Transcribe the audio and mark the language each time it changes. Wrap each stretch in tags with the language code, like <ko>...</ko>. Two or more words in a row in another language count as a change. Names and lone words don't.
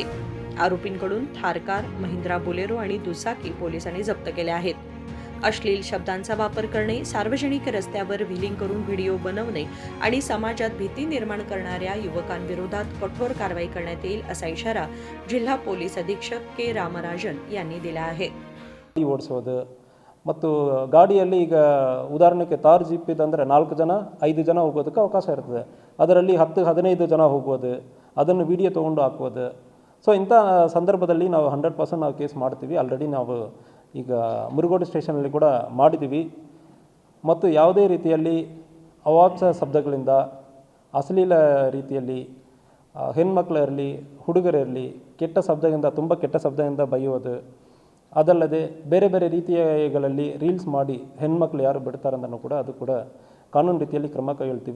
<mr>आरोपींकडून थार कार, महिंद्रा बोलेरो आणि दुचाकी पोलिसांनी जप्त केल्या आहेत। अश्लील शब्दांचा वापर करणे, सार्वजनिक रस्त्यावर व्हीलिंग करून व्हिडिओ बनवणे आणि समाजात भीती निर्माण करणाऱ्या युवकांविरोधात कठोर कारवाई करण्यात येईल असा इशारा जिल्हा पोलीस अधीक्षक के रामराजन यांनी दिला आहे।</mr> <kn>ಓಡಿಸೋದು ಮತ್ತು ಗಾಡಿಯಲ್ಲಿ ಈಗ ಉದಾಹರಣೆಗೆ ತಾರ್ ಜೀಪ್ ಇದಂದರೆ 4 ಜನ 5 ಜನ ಹೋಗೋದಕ್ಕೆ ಅವಕಾಶ ಇರ್ತದೆ। ಅದರಲ್ಲಿ 10-15 ಜನ ಹೋಗ್ಬೋದು, ಅದನ್ನು ವಿಡಿಯೋ ತೊಗೊಂಡು ಹಾಕ್ಬೋದು। ಸೊ ಇಂಥ ಸಂದರ್ಭದಲ್ಲಿ ನಾವು 100% ನಾವು ಕೇಸ್ ಮಾಡ್ತೀವಿ। ಆಲ್ರೆಡಿ ನಾವು ಈಗ ಮುರುಗೋಡು ಸ್ಟೇಷನಲ್ಲಿ ಕೂಡ ಮಾಡಿದ್ದೀವಿ ಮತ್ತು ಯಾವುದೇ ರೀತಿಯಲ್ಲಿ ಅವಾಚ್ಯ ಶಬ್ದಗಳಿಂದ ಅಶ್ಲೀಲ ರೀತಿಯಲ್ಲಿ ಹೆಣ್ಮಕ್ಳಿರಲಿ ಹುಡುಗರಿರಲಿ ಕೆಟ್ಟ ಶಬ್ದದಿಂದ ತುಂಬ ಕೆಟ್ಟ ಶಬ್ದದಿಂದ ಬೈಯೋದು, ಅದಲ್ಲದೆ ಬೇರೆ ಬೇರೆ ರೀತಿಯಲ್ಲಿ ರೀಲ್ಸ್ ಮಾಡಿ ಹೆಣ್ಮಕ್ಳು ಯಾರು ಬಿಡ್ತಾರಂದನೂ ಕೂಡ ಅದು ಕೂಡ ಕಾನೂನು ರೀತಿಯಲ್ಲಿ ಕ್ರಮ ಕೈಗೊಳ್ತೀವಿ।</kn>